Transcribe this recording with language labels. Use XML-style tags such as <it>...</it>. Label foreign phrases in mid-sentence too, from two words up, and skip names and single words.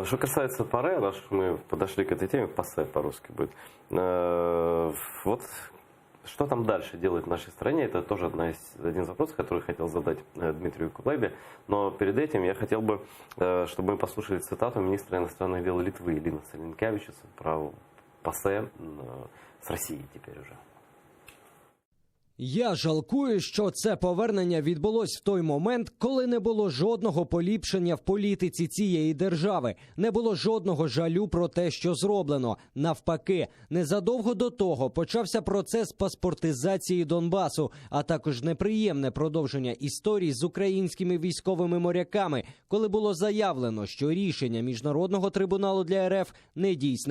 <ru>Что касается ПАРЕ, раз мы подошли к этой теме, ПАСЕ по-русски будет, вот что там дальше делать в нашей стране, это тоже один из вопросов, который хотел задать Дмитрию Кулебе. Но перед этим я хотел бы, чтобы мы послушали цитату министра иностранных дел Литвы Линаса Линкевичуса про ПАСЕ</ru> <uk>з Росії тепер уже. Я жалкую, що це повернення відбулось в той момент, коли не було жодного поліпшення в політиці цієї держави. Не було жодного жалю про те, що зроблено. Навпаки, незадовго до того почався процес паспортизації Донбасу, а також неприємне продовження історії з українськими військовими моряками, коли було заявлено, що рішення Міжнародного трибуналу для РФ не дійсне.</uk>